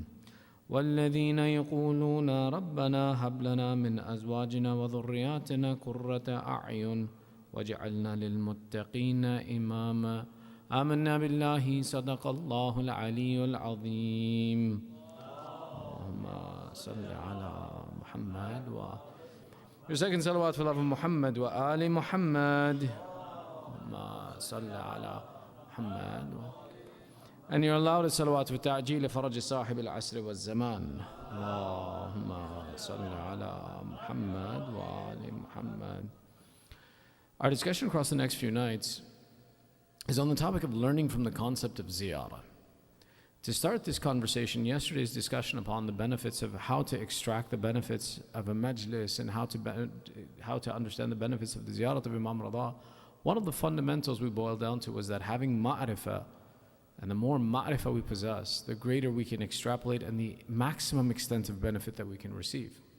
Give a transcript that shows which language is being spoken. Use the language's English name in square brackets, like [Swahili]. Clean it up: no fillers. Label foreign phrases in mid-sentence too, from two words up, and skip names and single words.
[Arabic] والذين يقولون ربنا هب لنا من أزواجنا وذرياتنا قرة أعين واجعلنا للمتقين إماما. آمنا بالله، صدق الله العلي العظيم. اللهم صل على محمد [English] Your second salawat for love of Muhammad [Arabic] وآل محمد. اللهم صل على محمد. [English] And your loudest salawat for [Arabic] تعجيل فرج صاحب العصر والزمان. اللهم صل على محمد وآل محمد. [English] Our discussion across the next few nights is on the topic of learning from the concept of ziyarah. To start this conversation, yesterday's discussion upon the benefits of how to extract the benefits of a majlis and how to understand the benefits of the ziyarat of Imam Rada, one of the fundamentals we boiled down to was that having ma'rifah, and the more ma'rifah we possess, the greater we can extrapolate and the maximum extent of benefit that we can receive.